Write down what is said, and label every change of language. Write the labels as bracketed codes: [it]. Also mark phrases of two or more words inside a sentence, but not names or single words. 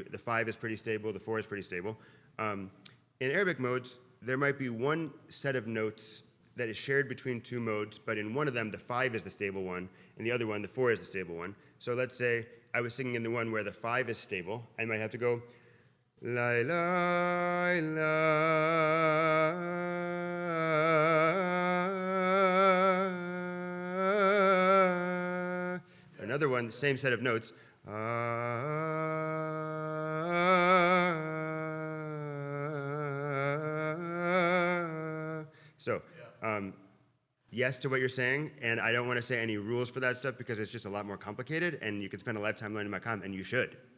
[en] The 5 is pretty stable, the 4 is pretty stable. In Arabic modes, there might be one set of notes that is shared between two modes, but in one of them, the 5 is the stable one, and the other one, the 4 is the stable one. So let's say I was singing in the one where the 5 is stable. I might have to go, la la la. Another one, same set of notes. So, yes to what you're saying, and I don't want to say any rules for that stuff because it's just a lot more complicated, and you could spend a lifetime learning maqam, and you should.